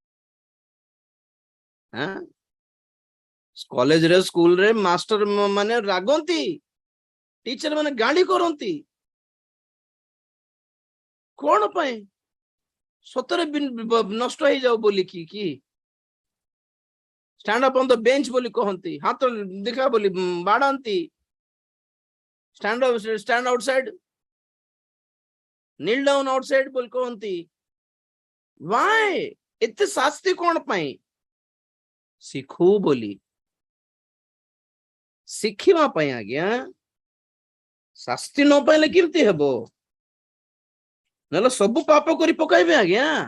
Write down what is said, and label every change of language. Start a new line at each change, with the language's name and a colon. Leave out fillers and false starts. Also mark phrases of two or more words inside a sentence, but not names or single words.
Odia: କଲେଜରେ ସ୍କୁଲରେ ମାଷ୍ଟର ମାନେ ରାଗନ୍ତି, ଟିଚର ମାନେ ଗାଳି କରନ୍ତି, କଣ ପାଇଁ? ସତରେ ନଷ୍ଟ ହେଇଯାଉ ବୋଲିକି କି?
English: stand up on the bench
Odia: ବୋଲି କହନ୍ତି, ହାତ ଦେଖା ବୋଲି ବାଡାନ୍ତି,
English: stand outside, kneel down outside
Odia: ବୋଲି କହନ୍ତି। why? ଏତେ ଶାସ୍ତି କଣ ପାଇଁ? ଶିଖୁ ବୋଲି, ଶିଖିବା ପାଇଁ ଆଜ୍ଞା। ଶାସ୍ତି ନ ପାଇଲେ କେମିତି ହେବ? ନହେଲେ ସବୁ ପାପ କରି ପକାଇବେ ଆଜ୍ଞା।